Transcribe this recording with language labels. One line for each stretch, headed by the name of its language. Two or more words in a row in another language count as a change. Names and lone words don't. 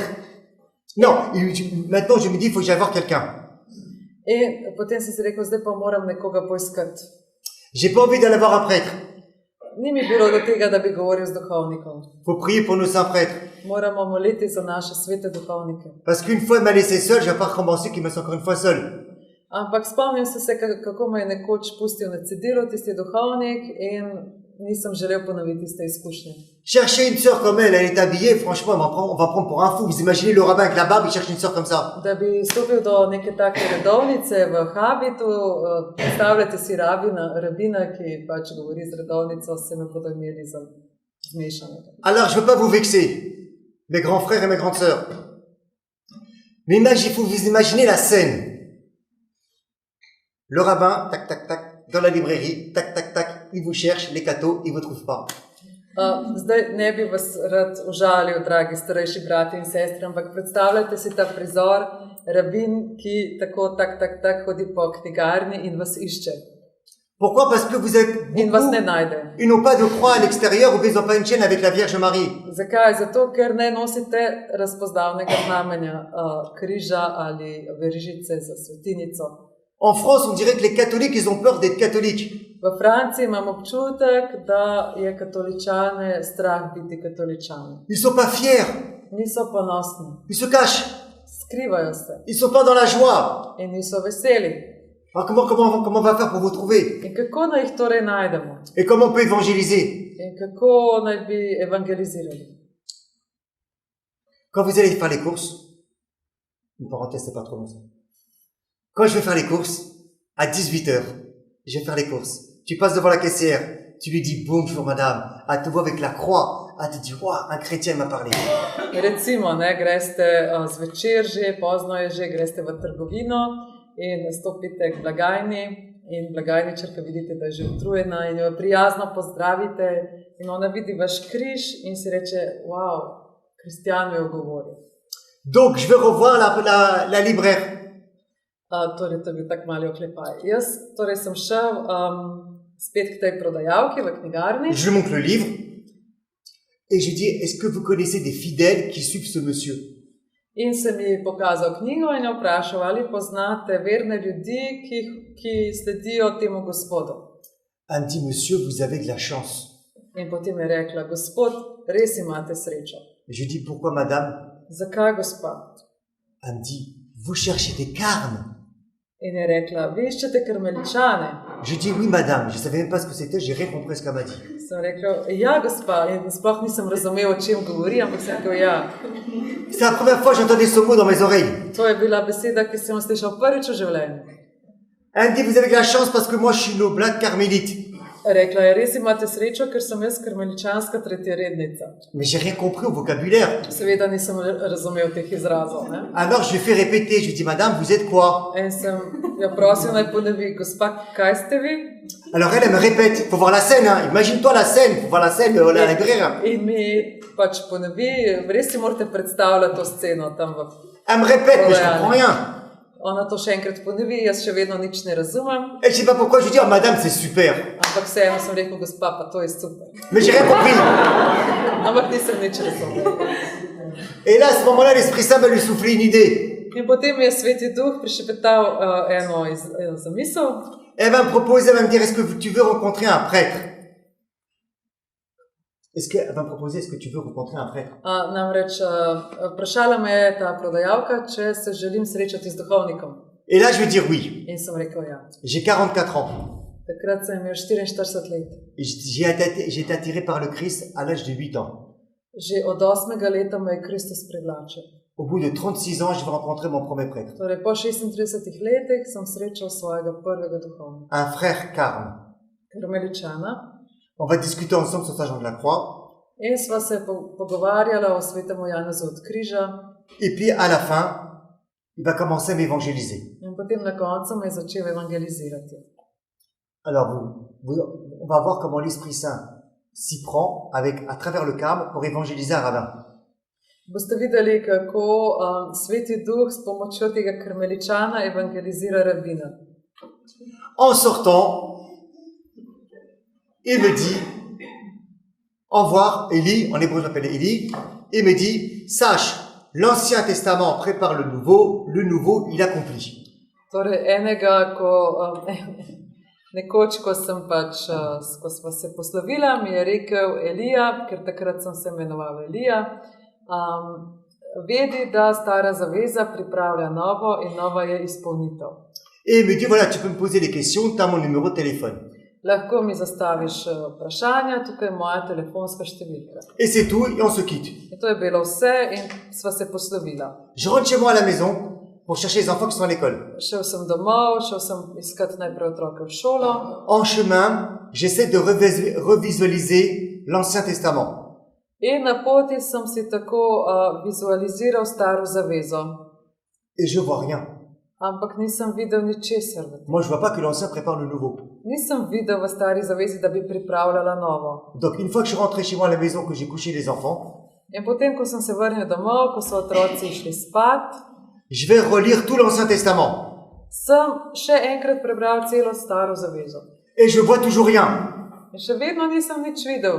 French: Non, maintenant je me dis, il faut que j'aille voir quelqu'un.
Slovenian: In potem sem si rekel, zdaj pa moram nekoga poiskati.
French: J'ai pas envie d'aller voir un prêtre.
Slovenian: Ni mi bilo do tega, da bi govoril z duhovnikom.
French: Faut prier pour nos saints prêtres.
Slovenian: Moramo moliti za naše svete duhovnike.
French: Parce qu'une fois il m'a laissé seul, je vais pas recommencer qu'il me laisse encore une fois seul.
Slovenian: Ampak spomnim se, kako me je nekoč pustil na cedilu tisti duhovnik in nisem želel ponoviti iste izkušnje.
French: Chercher une sœur comme elle est habillée, franchement, on va prendre pour un fou. Vous imaginez le rabbin avec la barbe, il cherche une sœur comme ça.
Slovenian: Da bi stopil do neke take redovnice v habitu, predstavljate si rabina, ki pač govori z redovnico, se me bodo imeli za zmešanega.
French: Alors, je veux pas vous vexer, mes grands frères et mes grandes sœurs. Mais il faut vous imaginer la scène. Le rabbin, tac, tac, tac, dans la librairie, tac, tac, tac, il vous cherche, les cathos, il vous trouve pas.
Slovenian: Zdaj ne bi vas rad užalil, dragi starejši brati in sestre, ampak predstavljajte si ta prizor, rabin, ki tako tak hodi po knjigarni in vas išče.
French: Pourquoi? Parce que vous avez
Slovenian: In vas ne
French: beaucoup,
Slovenian: najde.
French: ils n'ont pas de croix à l'extérieur ou ils n'ont pas une chaîne avec la Vierge Marie.
Slovenian: Zakaj? Zato, ker ne nosite razpoznavnega znamenja križa ali verižice za svetinico.
French: En France, on dirait que les catholiques, ils ont peur d'être catholiques.
Slovenian: V Franciji imam občutek, da je katoličane strah biti katoličani.
French: Ils sont pas fiers,
Slovenian: Niso ponosni,
French: ils se cachent,
Slovenian: skrivajo se
French: ils sont pas dans la joie.
Slovenian: in niso veseli.
French: Alors comment on va faire pour vous trouver?
Slovenian: In kako naj jih torej najdemo?
French: Et comment on peut évangéliser?
Slovenian: In kako naj bi evangelizirali?
French: Quand vous allez faire les courses, une parenthèse, c'est pas trop long ça. Quand je vais faire les courses, à 18h, je vais faire les courses. Tu passes devant la caissière, tu lui dis bonjour madame, elle te voit avec la croix, elle te dit waouh, un chrétien m'a parlé.
Slovenian: Recimo, greste zvečer že, pozno je že, greste v trgovino in stopite k blagajni in blagajničarka vidite, da je že utrujena in jo prijazno pozdravite in ona vidi vaš križ in si reče, wow, kristjan mi ogovori.
French: Donc je vais revoir la libraire.
Slovenian: Torej, to je bil tak mali oklepaj. Jaz torej sem šel spet k tej prodajalki v knjigarni.
French: Je lui montre le livre et je dis, est-ce que vous connaissez des fidèles qui suivent ce monsieur?
Slovenian: In sem ji pokazal knjigo in jo vprašal, ali poznate verne ljudi, ki sledijo temu gospodu.
French: Elle me dit, monsieur, vous avez de la chance.
Slovenian: In potem je rekla, gospod, res imate srečo.
French: Je dis, pourquoi madame?
Slovenian: Zakaj, gospa?
French: Elle me dit, vous cherchez des carmes.
Slovenian: In je rekla, vi iščete karmeličane.
French: Je dis, oui madame, je savais même pas ce que c'était, j'ai rien compris ce qu'elle m'a dit.
Slovenian: Sem rekel, ja, gospa, in sploh nisem razumel, o čem govori, ampak sem rekel, ja.
French: C'est la première fois que j'entendais ce mot dans mes oreilles.
Slovenian: To je bila beseda, ki sem jo slišal prvič v življenju.
French: Elle me dit, vous avez de la chance parce que moi je suis une oblate carmélite.
Slovenian: Rekla je, res imate srečo, ker sem jaz karmeličanska tretjerednica.
French: Mais j'ai rien compris au vocabulaire.
Slovenian: Seveda nisem razumel teh izrazov. Ne?
French: Alors je lui fais répéter, je lui dis, madame, vous êtes quoi?
Slovenian: In sem jo prosil naj ponovi, gospa, kaj ste vi?
French: Alors elle me répète, il faut voir la scène, hein. Imagine-toi la scène, il faut voir la scène, la libraire.
Slovenian: In mi pač ponovi, res si morate predstavljati to sceno tam v...
French: Elle me répète, mais je comprends rien.
Slovenian: Ona to še enkrat ponovi, jaz še vedno nič ne razumem.
French: Et je sais pas pourquoi, je lui dis, oh madame, c'est super.
Slovenian: Ampak vseeno sem rekel, gospa, pa to je super.
French: Mais j'ai rien compris.
Slovenian: Ampak nisem nič razumel.
French: Et là, à ce moment-là, l'Esprit Saint va lui souffler une idée.
Slovenian: In potem mi je Sveti Duh prišepetal eno zamisel.
French: Elle va me proposer, elle va me dire, est-ce que tu veux rencontrer un prêtre? Elle va me proposer, est-ce que tu veux rencontrer un prêtre?
Slovenian: Namreč vprašala me je ta prodajalka, če se želim srečati z duhovnikom.
French: Et là, je vais dire oui.
Slovenian: In sem rekel ja.
French: J'ai 44 ans.
Slovenian: Takrat sem imel 44 let.
French: J'ai été attiré par le Christ à l'âge de 8 ans.
Slovenian: Že od 8. leta me je Kristus privlačil.
French: Au bout de 36 ans, je vais rencontrer mon premier prêtre.
Slovenian: Torej, po 36 letih sem srečal svojega prvega duhovnika.
French: Un frère Carme.
Slovenian: Karmeličana.
French: On va discuter ensemble sur Saint Jean de la Croix.
Slovenian: In sva se pogovarjala o svetemu Janezu od križa.
French: Et puis à la fin, il va commencer à m'évangéliser.
Slovenian: In potem na koncu me je začel evangelizirati.
French: Alors vous, on va voir comment l'Esprit Saint s'y prend à travers le Carme pour évangéliser un rabbin.
Slovenian: Boste videli, kako Sveti Duh s pomočjo tega karmeličana evangelizira rabina.
French: En sortant, il me dit, envoie Élie, en hébreu j'appelle Élie, et me dit, sache, l'Ancien Testament prépare le nouveau il accomplit.
Slovenian: Torej, nekoč, ko sva se poslovila, mi je rekel Elija, ker takrat sem se imenovala Elija, vedi, da stara zaveza pripravlja novo in nova je izpolnitev.
French: Et il me dit, voilà, tu peux me poser des questions, tu as mon numéro de téléphone.
Slovenian: Lahko mi zastaviš vprašanja, tukaj je moja telefonska številka.
French: Et c'est tout, et on se quitte.
Slovenian: In to je bilo vse in sva se poslovila.
French: Je rentre chez moi à la maison pour chercher les enfants qui sont à l'école.
Slovenian: Šel sem domov, šel sem iskat najprej otroke v šolo.
French: En chemin, j'essaie de revisualiser l'Ancien Testament.
Slovenian: In na poti sem si tako vizualiziral staro zavezo.
French: Et je vois rien.
Slovenian: Ampak nisem videl ničesar v tem.
French: Moi, je vois pas que l'Ancien prépare le nouveau.
Slovenian: Nisem videl v stari zavezi, da bi pripravljala novo.
French: Donc, une fois que je suis rentré chez moi à la maison, que j'ai couché les enfants,
Slovenian: In potem, ko sem se vrnil domov, ko so otroci išli spat,
French: je vais relire tout l'Ancien Testament.
Slovenian: sem še enkrat prebral celo staro zavezo.
French: Et je vois toujours rien.
Slovenian: In še vedno nisem nič videl.